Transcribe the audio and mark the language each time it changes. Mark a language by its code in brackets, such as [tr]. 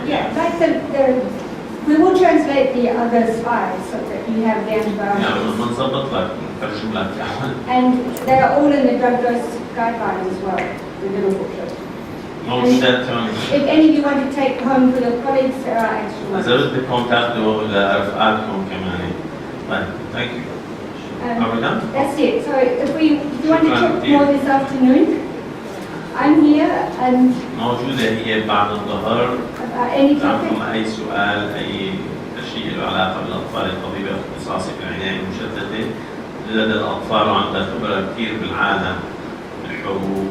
[en] Yeah, like we will translate the other slides so that you have the antibiotics. [ar] يعني بنظبط لك نترجم لك. [en] And they are all in the drug dose guidelines as well, the little booklet. [ar] موجودات [en] If any of you want to take home for your colleagues, there are extra ones. [ar] إذا بدكم تاخذوا لرفقاتكم كمان. [en] طيب, thank you. Are we done? That's it. So if you want to talk more this afternoon, I'm here and [ar] موجودة هي بعد الظهر. [en] any topic. [ar] عندكم أي سؤال، أي شيء له علاقة بالأطفال، الطبيبة اختصاصي بالعناية المشددة لدى الأطفال وعندها خبرة كثير بالعالم الحوض